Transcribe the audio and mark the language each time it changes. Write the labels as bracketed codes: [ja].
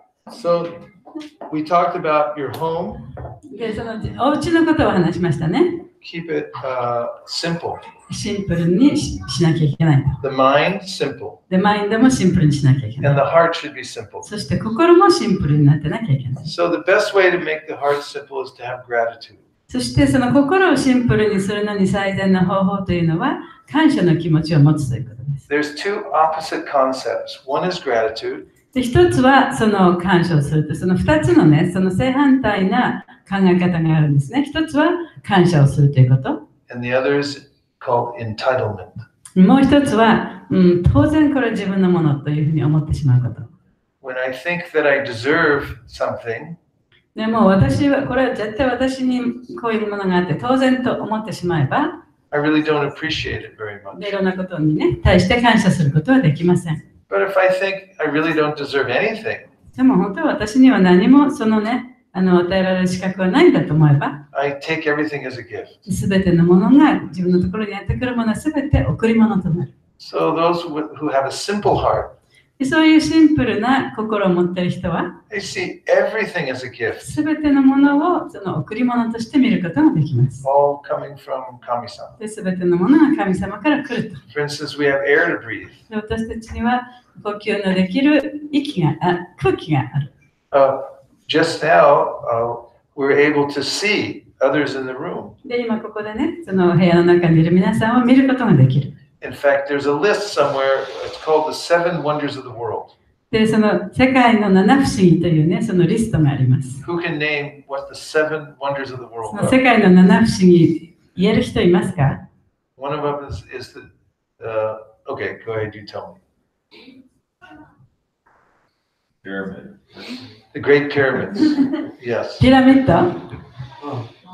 [en] So we talked about your home. [ja] で、そのお家のことを話しましたね。 [en] Keep it simple. [ja] シンプルにしなきゃいけない。 [en] The mind, simple. [ja] で、マインドもシンプルにしなきゃいけない。 [en] And the heart should be simple. [ja] そして心もシンプルになってなきゃいけない。 [en] So the best way to make the heart simple is to have gratitude. [ja] そしてその心をシンプルにするのに最善の方法というのは感謝の気持ちを持つということです。 [en] There's two opposite concepts. One is gratitude. [ja] で、一つはその感謝をすると、その二つのね、その正反対な考え方があるんですね。一つは感謝をするということ。 [en] And the other is called entitlement. [ja] もう一つは、当然これは自分のものというふうに思ってしまうこと。 [en] When I think that I deserve something, [ja] でも私は、これは絶対私にこういうものがあって当然と思ってしまえば、 [en] I really don't appreciate it very much. [ja] いろんなことにね、対して感謝することはできません。 [en] But if I think I really don't deserve anything, [ja] でも本当は私には何もそのね、与えられる資格はないんだと思えば、 [en] I take everything as a gift. [ja] すべてのものが自分のところにやってくるものはすべて贈り物となる。 [en] So those who have a simple heart, [ja] でそういうシンプルな心を持っている人は、 [en] they see everything as a gift, [ja] すべてのものをその贈り物として見ることができます。 [en] all coming from Kami-sama. [ja] で、すべてのものが神様から来ると。 [en] For instance, we have air to breathe. [ja] で私たちには呼吸のできる空気がある。 [en] Just now, we're able to see others in the room. [ja] で、今ここでね、その部屋の中にいる皆さんを見ることができる。 [en] In fact, there's a list somewhere. It's called the 7 Wonders of the World. [ja] で、その世界の七不思議というね、そのリストがあります。 [en] Who can name what the 7 Wonders of the [ja] そ [en] world [ja] の世 [en] are? [ja] 界の七不思議、言える人いますか？ [en] One of them is the. Okay, go ahead. You tell me. Pyramid. The Great Pyramids. Yes. [ja] ピラミッド？ [en] Oh,